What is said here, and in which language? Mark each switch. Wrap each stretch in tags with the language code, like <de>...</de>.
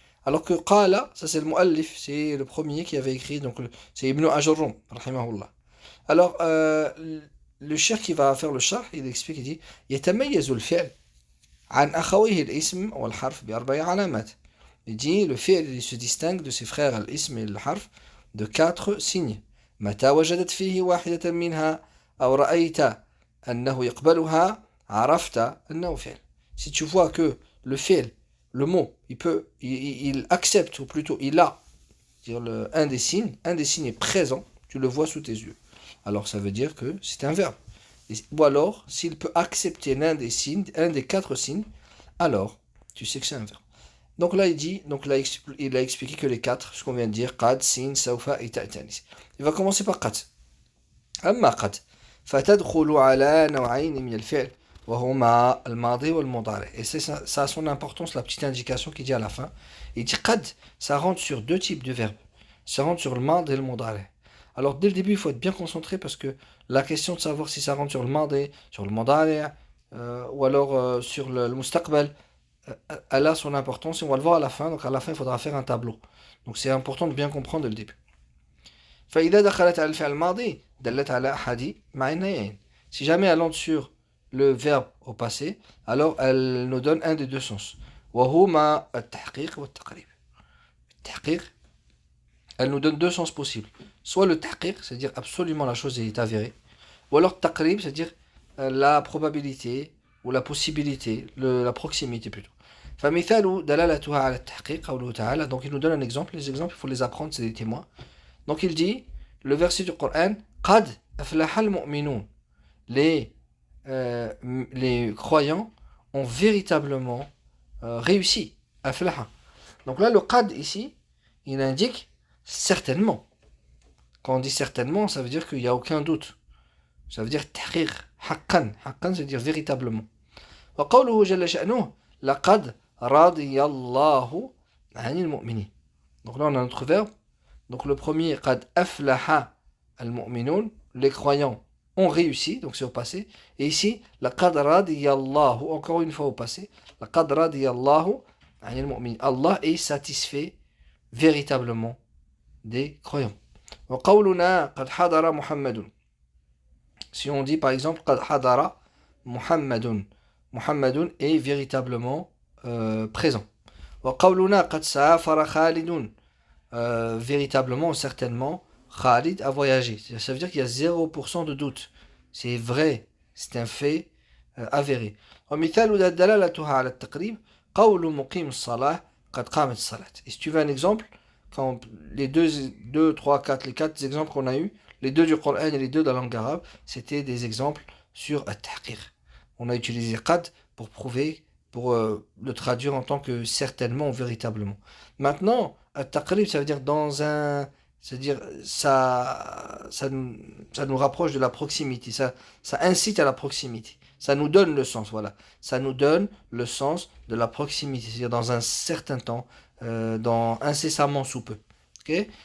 <fr>Alors que qala, ça c'est le muallif, c'est le premier qui avait écrit, donc c'est Ibn Ajurrum, rahimahullah. Alors, le cheikh qui va faire le charh, il explique, il dit</fr> <ar>يتميز الفعل عن أخويه الاسم والحرف بأربع علامات.</ar> <fr>Il dit le fi'l il se distingue de ses frères al-ism et al-harf de quatre signes.</fr> <ar>متى وجدت فيه واحدة منها أو رأيت أنه يقبلها عرفت أنه فعل.</ar> <fr>Si tu vois que le fi'l, le mot, il accepte, ou plutôt il a, dire un des signes est présent, tu le vois sous tes yeux. Alors ça veut dire que c'est un verbe. Ou alors, s'il peut accepter l'un des signes, un des quatre signes, alors tu sais que c'est un verbe. Donc là, il dit, donc là, il a expliqué que les quatre, ce qu'on vient de dire, qad, sin, sawfa et ta'tanis. Il va commencer par qad.</fr> <ar>أما قد فتدخل على نوعين من الفعل وهما الماضي والمضارع.</ar> <fr>Et ça a son importance, la petite indication qu'il dit à la fin. Il dit qad, ça rentre sur deux types de verbes. Ça rentre sur le mad et le mudari. Alors dès le début, il faut être bien concentré parce que la question de savoir si ça rentre sur le madi, sur le mudari, ou alors sur le mustaqbal, elle a son importance et on va le voir à la fin. Donc à la fin, il faudra faire un tableau. Donc c'est important de bien comprendre dès le début.</fr> <ar>فإذا دخلت على الفعل الماضي دلت على أحد معنيين.</ar> <fr>Si jamais elle entre sur le verbe au passé, alors elle nous donne un des deux sens.</fr> <ar>وهما التحقيق والتقريب. التحقيق,</ar> <fr>elle nous donne deux sens possibles. Soit le tahqiq, c'est-à-dire absolument la chose est avérée, ou alors taqrib, c'est-à-dire la probabilité ou la possibilité, la proximité plutôt.</fr> <ar>فمثال دلالتها على التحقيق قوله تعالى.</ar> <fr>Donc il nous donne un exemple. Les exemples, il faut les apprendre, c'est des témoins. Donc il dit, le verset du Coran,</fr> <ar>قد أفلح المؤمنون.</ar> <fr>Les croyants ont véritablement réussi.</fr> <ar>أفلح.</ar> <fr>Donc là, le qad ici, il indique certainement. Quand on dit certainement, ça veut dire qu'il n'y a aucun doute. Ça veut dire tahrir, haqqan. Haqqan, ça veut dire véritablement.</fr> <ar>وقوله جل شأنه لقد رضي الله عن المؤمنين.</ar> <fr>Donc là, on a notre verbe. Donc le premier,</fr> <ar>قد أفلح المؤمنون,</ar> <fr>les croyants ont réussi, donc c'est au passé. Et ici,</fr> <ar>لقد رضي الله,</ar> <fr>encore une fois au passé.</fr> <ar>لقد رضي الله عن المؤمنين.</ar> <fr>Allah est satisfait véritablement des croyants.</fr> <ar>وقولنا قد حضر محمد.</ar> <fr>Si on dit par exemple</fr> <ar>قد حضر محمد.</ar> <fr>Muhammadun est véritablement présent.</fr> <ar>وقولنا قد سافر خالد</ar> <fr>véritablement, certainement, Khalid a voyagé. Ça veut dire qu'il y a 0% de doute. C'est vrai, c'est un fait avéré.</fr> <ar>ومثال دلالتها على التقريب قول مقيم الصلاة قد قامت الصلاة.</ar> <fr>Et si tu veux un exemple, quand les deux, trois, quatre, les quatre exemples qu'on a eu, les deux du Coran et les deux de la langue arabe, c'était des exemples sur at-tahqiq. On a utilisé qad pour prouver, pour le traduire en tant que certainement ou véritablement. Maintenant, at-taqrib, ça veut dire dans un, c'est-à-dire ça nous rapproche de la proximité, ça incite à la proximité, ça nous donne le sens, voilà, ça nous donne le sens de la proximité, c'est-à-dire dans un certain temps, dans incessamment sous peu. Ok?</fr>